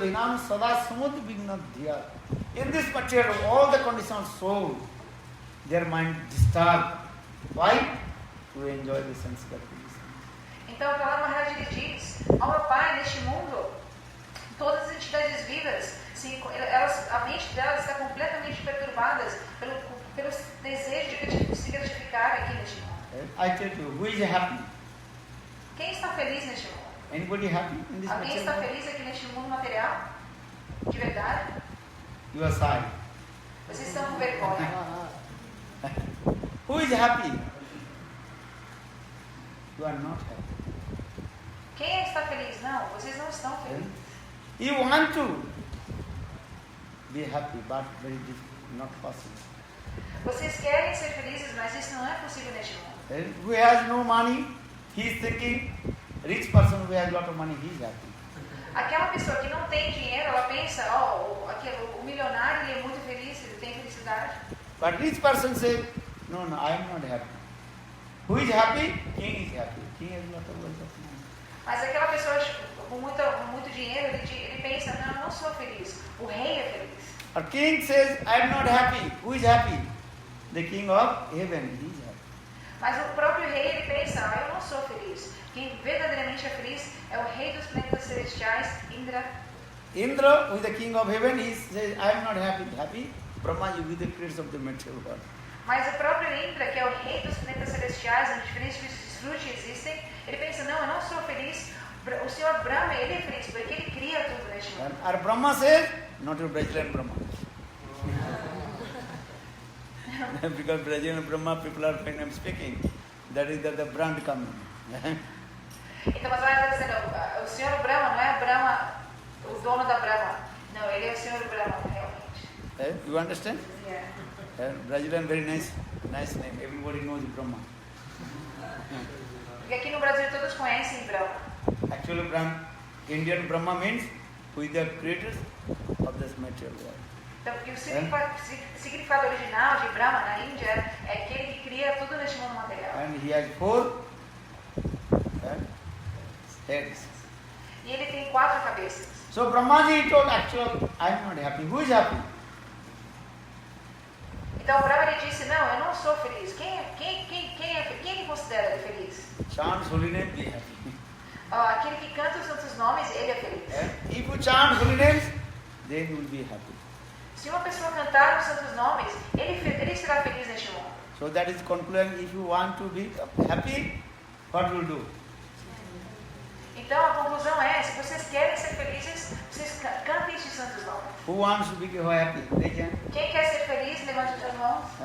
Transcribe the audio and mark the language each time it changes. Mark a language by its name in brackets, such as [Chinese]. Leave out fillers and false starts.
[English] In this material, all the conditioned soul, their mind disturbed. Why? To enjoy the sense gratification. [Portuguese] Então, Prahlad Maharaj ele diz ao meu pai, neste mundo, todas as entidades vivas, a mente delas está completamente perturbadas pelo desejo de se gratificar aqui neste mundo. [English] I tell you, who is happy? [Portuguese] Quem está feliz neste mundo? [English] Anybody happy in this [Portuguese] Alguém está feliz aqui neste mundo material? De verdade? [English] You are sorry. [Portuguese] Vocês estão com vergonha. [English] Who is happy? You are not happy. [Portuguese] Quem está feliz? Não, vocês não estão felizes. [English] You want to be happy, but very difficult, not possible. [Portuguese] Vocês querem ser felizes, mas isso não é possível neste mundo. [English] Who has no money, he is thinking. Rich person who has a lot of money, he is happy. [Portuguese] Aquela pessoa que não tem dinheiro, ela pensa, o milionário ele é muito feliz, ele tem felicidade. [English] But rich person says, no, I am not happy. Who is happy? King is happy. King has a lot of money. [Portuguese] Mas aquela pessoa com muito dinheiro, ele pensa, não, eu não sou feliz. O rei é feliz. [English] A king says, I am not happy. Who is happy? The king of heaven, he is happy. [Portuguese] Mas o próprio rei, ele pensa, eu não sou feliz. Quem verdadeiramente é feliz é o rei dos planetas celestiais, Indra. [English] Indra, who is the king of heaven, he says, I am not happy. Brahma, you be the creator of the material world. [Portuguese] Mas o próprio Indra, que é o rei dos planetas celestiais, onde diferentes frutos existem, ele pensa, não, eu não sou feliz. O Senhor Brahma, ele é feliz, porque ele cria tudo neste mundo. [English] And Brahma says, not your Brazilian Brahma. Because Brazilian Brahma people are when I'm speaking, that is the brand coming. [Portuguese] Então, mas vai dizendo, o Senhor Brahma não é Brahma, o dono da Brahma. Não, ele é o Senhor Brahma, realmente. [English] You understand? Yeah. Brazilian, very nice name. Everybody knows Brahma. [Portuguese] Porque aqui no Brasil todos conhecem Brahma. [English] Actually, Indian Brahma means who is the creators of this material world. [Portuguese] Então, o significado original de Brahma na Índia é aquele que cria tudo neste mundo material. [English] And he has 4 heads. [Portuguese] E ele tem 4 cabeças. [English] So Brahmaji told, actually, I am not happy. Who is happy? [Portuguese] Então o Brahma ele disse, não, eu não sou feliz. Quem que considera ele feliz? [English] Chant holy name, be happy. [Portuguese] Aquele que canta os santos nomes, ele é feliz. [English] If you chant holy names, then you will be happy. [Portuguese] Se uma pessoa cantar os santos nomes, ele será feliz neste mundo. [English] So that is conclusion. If you want to be happy, what will do? [Portuguese] Então a conclusão é, se vocês querem ser felizes, vocês cantem estes santos nomes. [English] Who wants to be happy? [Portuguese] Quem quer ser feliz, levante as mãos.